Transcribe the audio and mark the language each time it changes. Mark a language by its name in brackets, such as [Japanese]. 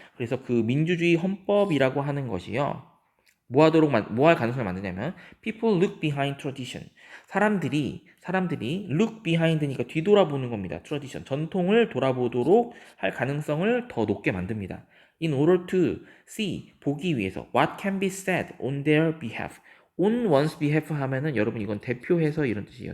[Korean] 그래서 그 민주주의 헌법이라고 하는 것이요. 뭐 할 가능성을 만드냐면 [English] people look behind tradition. [Korean] 사람들이 look behind니까 뒤돌아보는 겁니다. [English] tradition. [Korean] 전통을 돌아보도록 할 가능성을 더 높게 만듭니다. [English] in order to see [Korean] 보기 위해서 [English] what can be said on their behalf. on one's behalf [Korean] 하면은 여러분 이건 대표해서 이런 뜻이에요.